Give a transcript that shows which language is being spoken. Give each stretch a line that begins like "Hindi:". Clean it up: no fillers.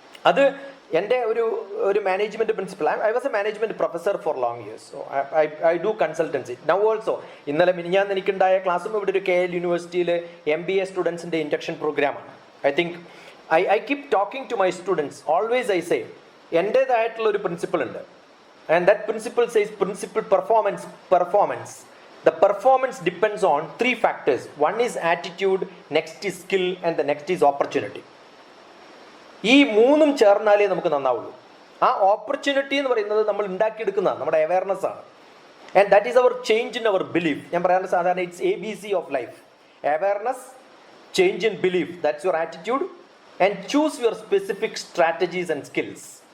Malayalam: അത് എൻ്റെ ഒരു management principal.
English: I was a management professor for long years. So I do consultancy now also.
Malayalam: ഇന്നലെ മിനിഞ്ഞാന്ന് എനിക്കുണ്ടായ ക്ലാസ്സും ഇവിടെ ഒരു KL യൂണിവേഴ്സിറ്റിയിൽ MBA സ്റ്റുഡൻസിൻ്റെ ഇൻഡക്ഷൻ പ്രോഗ്രാമാണ്.
English: I keep talking to my students. Always I say
Malayalam: എൻ്റേതായിട്ടുള്ള ഒരു പ്രിൻസിപ്പിൾ ഉണ്ട്.
English: And that principle says principle performance. The performance depends on 3 factors. One is attitude, next is skill, and the next is opportunity.
Malayalam: ഈ മൂന്നും ചേർന്നാലേ നമുക്ക് നന്നാവുള്ളൂ. ആ opportunity എന്ന് പറയുന്നത് നമ്മൾ ഉണ്ടാക്കിയെടുക്കുന്നതാണ്, നമ്മുടെ അവയർനെസ് ആണ്.
English: And that is our change in our belief.
Malayalam: ഞാൻ പറയാറുണ്ട് സാധാരണ
English: It's ABC of life. Awareness, change in belief, that's your attitude, and choose your specific strategies and skills.